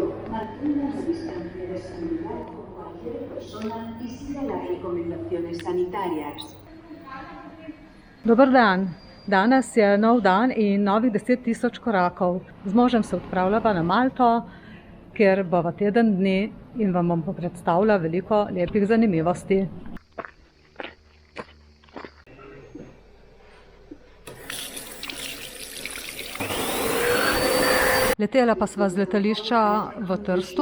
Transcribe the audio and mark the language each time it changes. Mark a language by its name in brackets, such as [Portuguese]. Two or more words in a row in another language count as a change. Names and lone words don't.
[Spanish] Mantenga la distancia de seguridad con cualquier persona y siga las recomendaciones sanitarias. [Slovenian] Dober dan. Danes je nov dan in novih 10.000 korakov. Z možem se odpravljava na Malto, kjer bova teden dni in vam bom predstavila veliko lepih zanimivosti. Letela pa sva z letališča v Trstu.